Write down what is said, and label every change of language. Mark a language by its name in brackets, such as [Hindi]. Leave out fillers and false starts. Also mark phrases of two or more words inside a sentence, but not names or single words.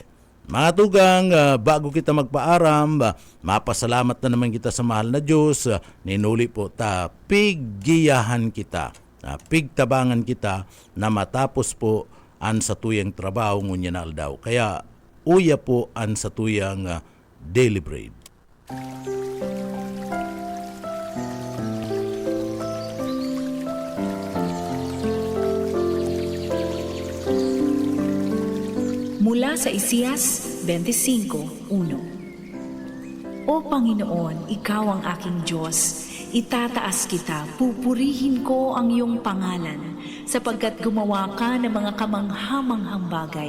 [Bikol] Mga tugang, bago kita magpaaram, mapasalamat na naman kita sa mahal na Diyos. Ninuli po ta, piggiyahan kita, pigtabangan kita na matapos po an sa tuyang trabaho ngunya na aldaw. Kaya uya po an sa tuyang [English] daily bread. [Filipino] Mula sa Isaias 25:1. O Panginoon, Ikaw ang aking Diyos, itataas kita, pupurihin ko ang iyong pangalan, sapagkat gumawa ka ng mga kamanghamanghang bagay.